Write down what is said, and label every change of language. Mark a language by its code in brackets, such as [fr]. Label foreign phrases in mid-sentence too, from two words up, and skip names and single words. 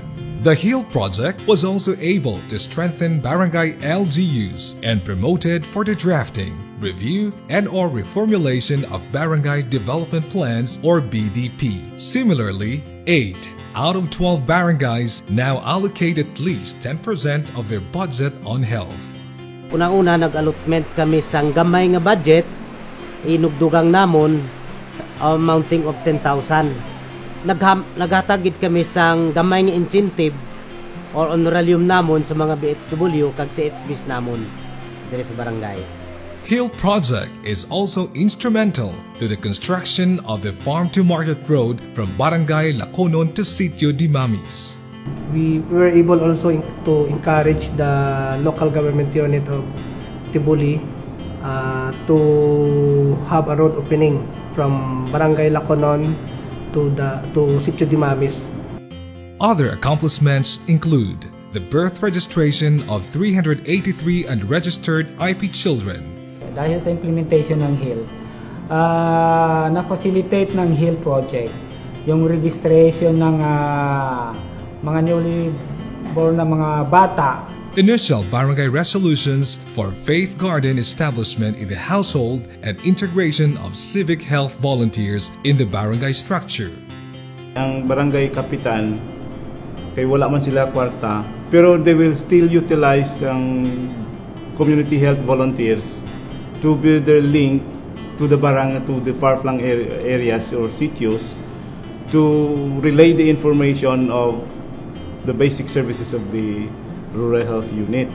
[en] The HEAL project was also able to strengthen barangay LGUs and promoted for the drafting, review, and/or reformulation of barangay development plans or BDP. Similarly, 8 out of 12 barangays now allocate at least 10% of their budget on health. [hil] Unang-una nag-allotment kami sang gamay nga budget, inugdugang namon [en] amounting of [hil] 10,000. Naghatagid kami sang gamay nga [en] incentive or honorarium [hil] namon sa mga BHW kag CHBs namon diri sa barangay. [en] HEAL project is also instrumental to the construction of the farm-to-market road from Barangay Laconon to Sitio de Mamis. We were able also to encourage the local government unit of Tibuli to have a road opening from Barangay Laconon to Sitio de Mamis. Other accomplishments include the birth registration of 383 unregistered IP children. [tl] Dahil sa implementation ng HEAL, na-facilitate ng HEAL project yung registration ng mga [en] newly born [tl] na mga bata. [en] Initial barangay resolutions for faith garden establishment in the household and integration of civic health volunteers in the barangay structure. [hil] Ang barangay kapitan, kay wala man sila kwarta, pero [en] they will still utilize ang community health volunteers to build their link to the barangay, to the far-flung areas or sitios, to relay the information of the basic services of the rural health unit.